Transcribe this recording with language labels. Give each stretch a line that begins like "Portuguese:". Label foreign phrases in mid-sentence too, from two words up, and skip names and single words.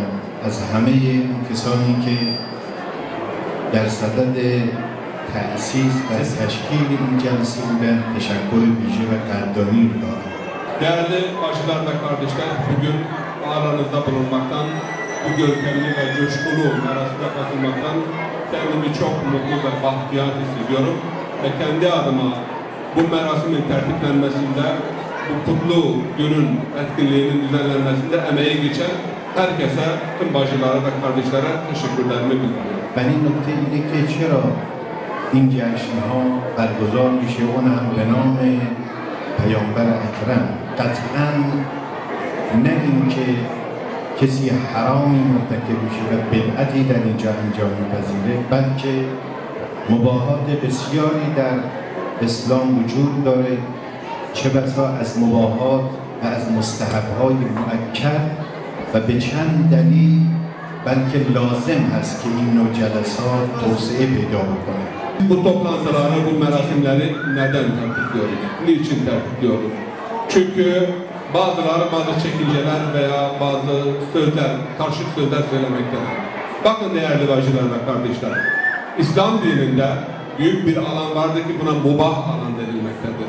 Persian: از همه کسانی که در صدد تأسیس و تشکیل این جلسه بودن teşekkür ویژه و قدردانی دارم.
Turkish: Değerli bacılar ve kardeşler, bugün aranızda bulunmaktan, bu görkemli ve coşkulu merasime katılmaktan kendimi çok mutlu ve bahtiyar hissediyorum. Ve kendi adıma bu merasimin tertiplenmesinde, bu kutlu günün etkinliğinin düzenlenmesinde emeği geçen herkese, tüm bacılara ve kardeşlere teşekkürlerimi bildiriyorum.
Persian: و این نکته اینه که چرا این جشن‌ها برگزار میشه اون هم به نام پیامبر اکرم. قطعاً نه اینکه کسی حرامی مرتکب میشه و بدعتی در اینجا انجام میپذیره، بلکه مباحات بسیاری در اسلام وجود داره، چه بسا از مباحات و از مستحب‌های مؤکد و به چند دلیل و بلکه لازم هست که این نوع جلسات توسعه پیدا بکنه.
Turkish: Bu toplantıları, bu merasimleri neden tertipliyoruz? Niçin tertipliyoruz? Çünkü bazıları bazı çekinceler veya bazı sözler, karşıt sözler söylemektedir. Bakın değerli bacılar ve kardeşler, İslam dininde büyük bir alan vardır ki buna mubah alan denilmektedir.